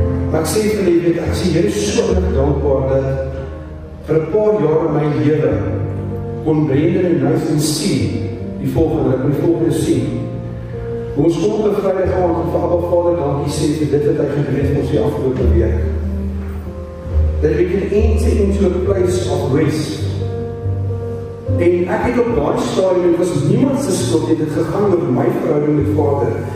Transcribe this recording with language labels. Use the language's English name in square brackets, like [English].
[Afrikaans] Maar ek sê vir die, ek sê, jy is so dankbaar dat vir 'n paar jaar in my lewe kon Brendan en Nathan sien, die volgende sien. Ons kom op 'n Vrydag aan vir Abba Vader dankie sê vir dit wat hy gedoen het vir ons die afgelope week. [English] That we can enter into a place of rest. [Afrikaans] En ek het op daai stadium, dit was niemand se skuld, dit het gegaan oor my verhouding met Vader.